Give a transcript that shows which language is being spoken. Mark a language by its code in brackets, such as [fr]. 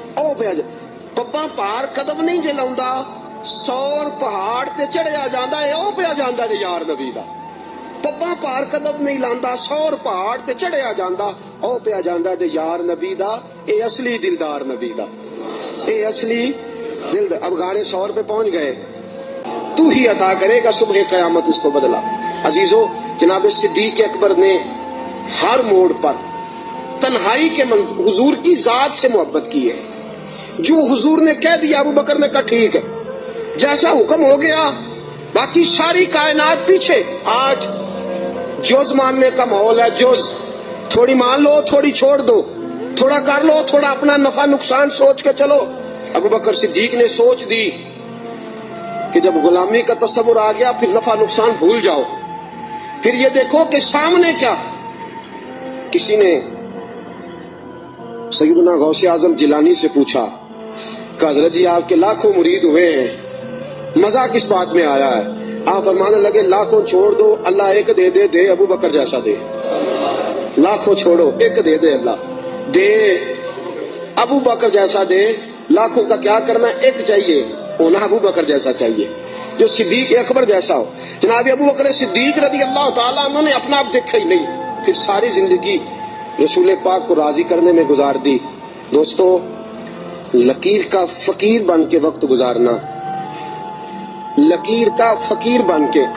[pa] او پیا پپاں پار قدم نہیں جلاؤندا, سور پہاڑ تے چڑھیا جاندا اے او پیا جاندا تے یار نبی دا. پپاں پار قدم نہیں لاندا, سور پہاڑ تے چڑھیا جاندا او پیا جاندا تے یار نبی دا. اے اصلی دلدار نبی دا, اے اصلی دلدار. [ur] اب غار ثور پہ پہنچ گئے. تو ہی عطا کرے گا صبح قیامت اس کو بدلا. عزیزو, جناب صدیق اکبر نے ہر موڑ پر تنہائی کے حضور کی ذات سے محبت کی ہے. جو حضور نے کہہ دیا ابو بکر نے کہا ٹھیک ہے, جیسا حکم ہو گیا. باقی ساری کائنات پیچھے. آج جز ماننے کا ماحول ہے, جز. تھوڑی مان لو, تھوڑی چھوڑ دو, تھوڑا کر لو, تھوڑا اپنا نفع نقصان سوچ کے چلو. ابو بکر صدیق نے سوچ دی کہ جب غلامی کا تصور آ گیا پھر نفع نقصان بھول جاؤ. پھر یہ دیکھو کہ سامنے کیا. کسی نے سیدنا غوث اعظم جیلانی سے پوچھا کہ حضرت جی آپ کے لاکھوں مرید ہوئے ہیں, مزہ کس بات میں آیا ہے؟ آپ فرمانے لگے لاکھوں چھوڑ دو, اللہ ایک دے دے, دے ابو بکر جیسا دے. لاکھوں چھوڑو, ایک دے دے, اللہ دے ابو بکر جیسا دے. لاکھوں کا کیا کرنا, ایک چاہیے, ہونا ابو بکر جیسا چاہیے, جو صدیق اکبر جیسا ہو. جناب ابو بکر صدیق رضی اللہ تعالیٰ عنہ نے اپنا آپ دیکھا ہی نہیں, پھر ساری زندگی رسول پاک کو راضی کرنے میں گزار دی. دوستو, لکیر کا فقیر بن کے وقت گزارنا, لکیر کا فقیر بن کے.